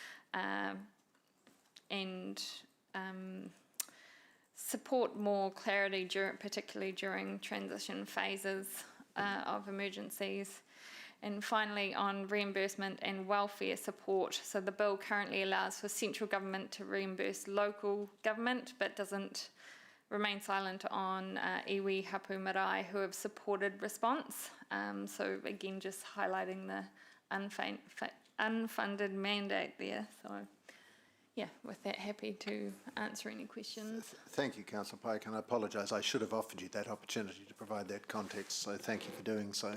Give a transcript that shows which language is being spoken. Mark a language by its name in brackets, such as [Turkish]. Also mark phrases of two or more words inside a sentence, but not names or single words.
[English] Support more clarity, particularly during transition phases of emergencies. And finally, on reimbursement and welfare support. So the bill currently allows for central government to reimburse local government, but doesn't remain silent on [Māori] iwi hapu marae [English] who have supported response. So again, just highlighting the unfunded mandate there. So yeah, with that, happy to answer any questions. Thank you, Councillor Pike, and I apologise. I should have offered you that opportunity to provide that context, so thank you for doing so.